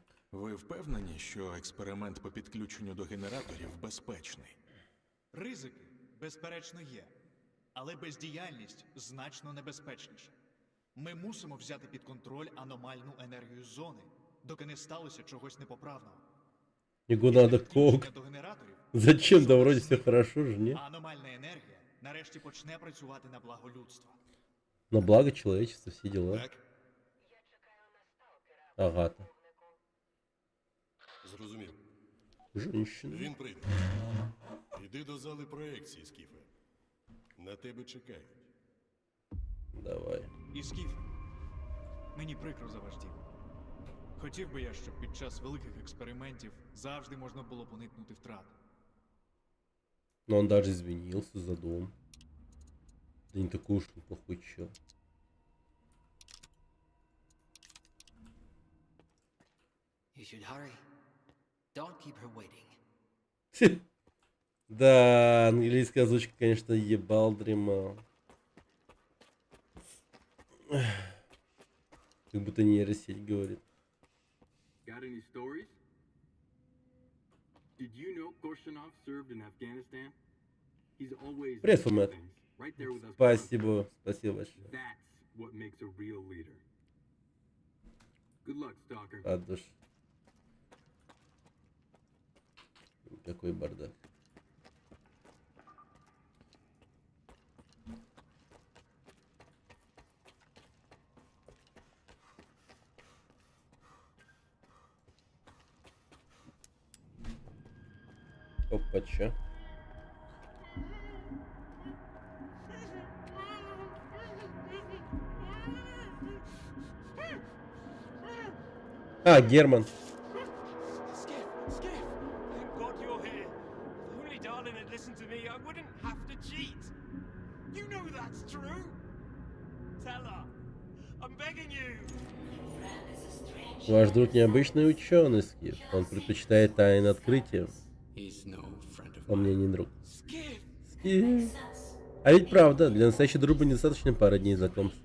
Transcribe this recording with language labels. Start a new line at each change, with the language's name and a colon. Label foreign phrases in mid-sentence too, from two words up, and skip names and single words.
Ukrainian: Ви впевнені, що експеримент по підключенню до генераторів безпечний? Ризики, безперечно, є. Але бездіяльність значно небезпечніша. Ми мусимо взяти під контроль аномальну енергію зони, доки не сталося чогось непоправного.
Russian: Ему надо
Ukrainian: Підключення
Russian: кок.
Ukrainian: до генераторів,
Russian: Зачем? Да вроде все хорошо же, не?
Ukrainian: а аномальна енергія нарешті почне працювати на благо людства.
Russian: На благо человечества, все дела. Так? Агата.
Ukrainian: Зрозумів.
Russian: Женщина.
Ukrainian: Він прийде. Іди до зали проекції, Скіфе. На тебе чекають. Давай. І Скіфе, мені прикро за ваш дім. Хотів би я, щоб під час великих експериментів завжди можна було б уникнути втрат.
Russian: Но он даже извинился за дом. Да не такой уж он плохой чел.
English: You should hurry. Don't keep her waiting.
Russian: Да, английская озвучка, конечно, ебал дремал. Как будто нейросеть говорит.
English: Got any stories? Did you know Korshanov served in Afghanistan? He's always
Russian: Привет, Фомет.
English: right there with us.
Russian: Спасибо, спасибо большое.
English: That's what makes a real leader. Good luck, Stalker.
Russian: От души. Какой бардак. Опа-ча. А, Герман.
English: Skip, thank God you're here. If only Darlin had listened to me, I wouldn't have to cheat.
Russian: Ваш друг необычный ученый, Скиф. Он предпочитает тайны открытия. Он мне не друг. Скиф. А ведь правда, для настоящей дружбы недостаточно пары дней знакомства.